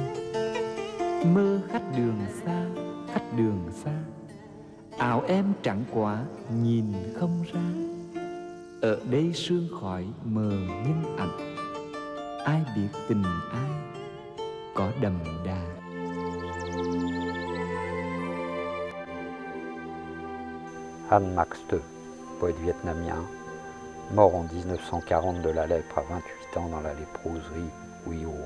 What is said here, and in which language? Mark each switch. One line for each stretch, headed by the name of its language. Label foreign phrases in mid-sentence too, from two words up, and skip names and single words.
Vietnamese: Mơ khách đường xa, áo em trắng quá nhìn không ra. Ở đây sương khói mờ nhân ảnh, ai biết tình ai có đậm đà.
French: Han Max II, poète vietnamien, mort en 1940 de la lèpre à 28 ans dans la léproserie Huy Hoa.